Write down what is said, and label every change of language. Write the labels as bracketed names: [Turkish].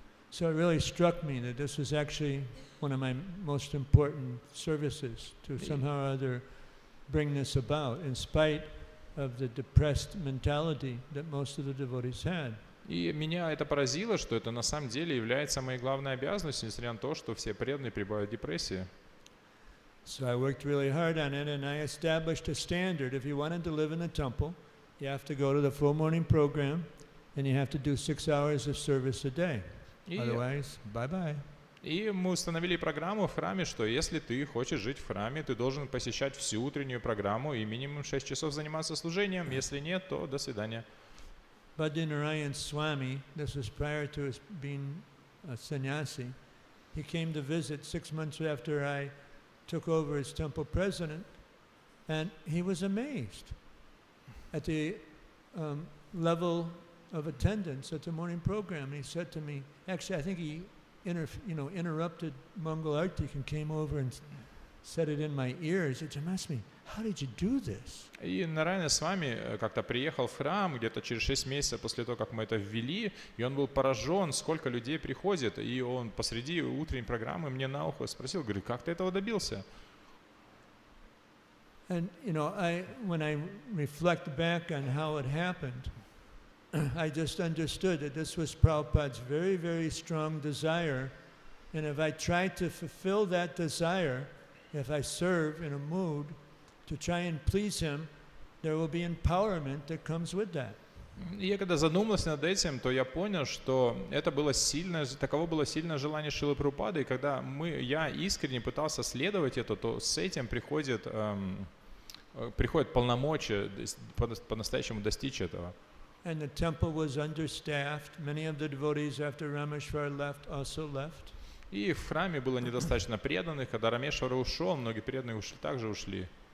[English] So it really struck me that this was actually one of my most important services to somehow or other bring this about, in spite of the depressed mentality that most of the devotees had. [Russian] И меня это поразило, что это на самом деле является моей главной обязанностью, несмотря на то, что все преданные пребывают в депрессии. [English] So I worked really hard on it, and I established a standard. If you wanted to live in the temple, you have to go to the full morning program, and you have to do 6 hours of service a day. Otherwise, bye-bye. [Russian] И мы установили программу в храме, что если ты хочешь жить в храме, ты должен посещать всю утреннюю программу и минимум 6 часов заниматься служением. Если нет, то до свидания. [English] Bhadranayan Swami, this was prior to his being a sannyasi, he came to visit 6 months after I took over as temple president, and he was amazed at the level of attendance at the morning program. He said to me, actually, I think he interrupted Mangal Artik and came over and said it in my ears. He said, Janmastami, how did you do this? [Russian] И Нарайана с вами как-то приехал в храм где-то через 6 месяцев после того, как мы это ввели, и он был поражен, сколько людей приходит, и он посреди утренней программы мне на ухо спросил, говорит, как ты этого добился? [English] And when I reflect back on how it happened, I just understood that this was Prabhupada's very, very strong desire. And if I try to fulfill that desire, if I serve in a mood to try and please him, there will be empowerment that comes with that. [Russian] И я когда задумался над этим, то я понял, что это было таково было сильное желание Шрилы Прабхупады, и когда я искренне пытался следовать это, то с этим приходит полномочия по-настоящему достичь этого. [English] And the temple was understaffed. Many of the devotees after Rameshwar left also left. [Russian] И в храме было недостаточно преданных. Когда Рамешвара ушел, многие преданные также ушли.